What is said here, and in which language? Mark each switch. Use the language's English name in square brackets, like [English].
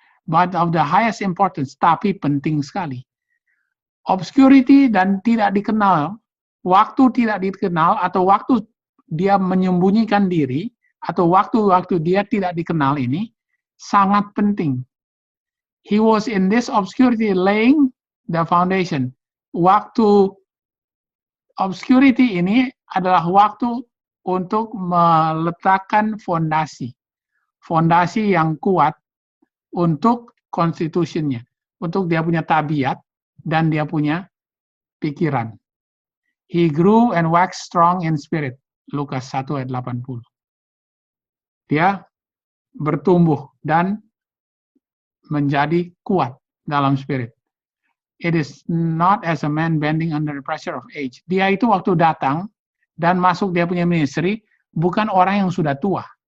[English] But of the highest importance, [Indonesian] tapi penting sekali. Obscurity dan tidak dikenal, waktu tidak dikenal atau waktu dia menyembunyikan diri atau waktu-waktu dia tidak dikenal ini sangat penting. [English] He was in this obscurity laying the foundation. [Indonesian] Waktu obscurity ini adalah waktu untuk meletakkan fondasi. Fondasi yang kuat untuk constitution-nya, untuk dia punya tabiat dan dia punya pikiran. [English] He grew and waxed strong in spirit. [Indonesian] Lukas 1 ayat 80. Dia bertumbuh dan menjadi kuat dalam spirit. [English] It is not as a man bending under the pressure of age. [Indonesian] Dia itu waktu datang dan masuk dia punya ministry, bukan orang yang sudah tua.